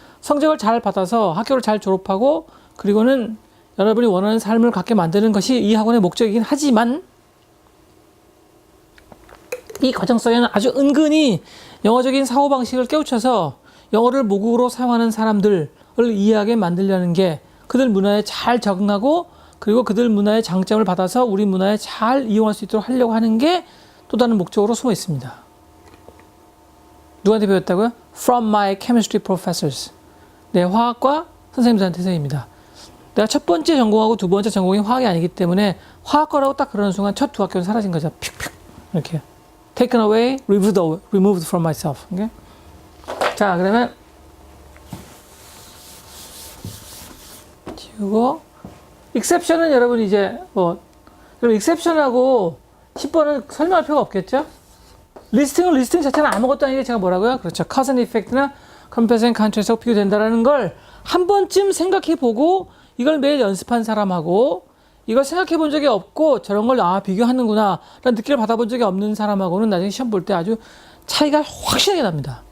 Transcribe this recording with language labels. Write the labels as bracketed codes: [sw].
[ko] 성적을 잘 받아서 학교를 잘 졸업하고 그리고는 여러분이 원하는 삶을 갖게 만드는 것이 이 학원의 목적이긴 하지만 이 과정 속에는 아주 은근히 영어적인 사고방식을 깨우쳐서 영어를 모국어로 사용하는 사람들을 이해하게 만들려는 게 그들 문화에 잘 적응하고 그리고 그들 문화의 장점을 받아서 우리 문화에 잘 이용할 수 있도록 하려고 하는 게 또 다른 목적으로 숨어 있습니다. 누구한테 배웠다고요? [en] From my chemistry professors. [ko] 네, 화학과 선생님들한테서입니다. 내가 첫 번째 전공하고 두 번째 전공이 화학이 아니기 때문에 화학과라고 딱 그러는 순간 첫 두 학교는 사라진 거죠. 픽픽 이렇게. [en] Taken away, removed from myself. Okay? [ko] 자, 그러면 지우고 exception은 여러분 이제 뭐 그럼 exception하고 10번은 설명할 필요가 없겠죠? 리스팅 자체는 아무것도 아니게 제가 뭐라고요? 그렇죠. cause and effect나 compare and contrast하고 비교된다라는 걸 한 번쯤 생각해 보고 이걸 매일 연습한 사람하고 이걸 생각해 본 적이 없고 저런 걸 비교하는구나 라는 느낌을 받아본 적이 없는 사람하고는 나중에 시험 볼 때 아주 차이가 확실하게 납니다.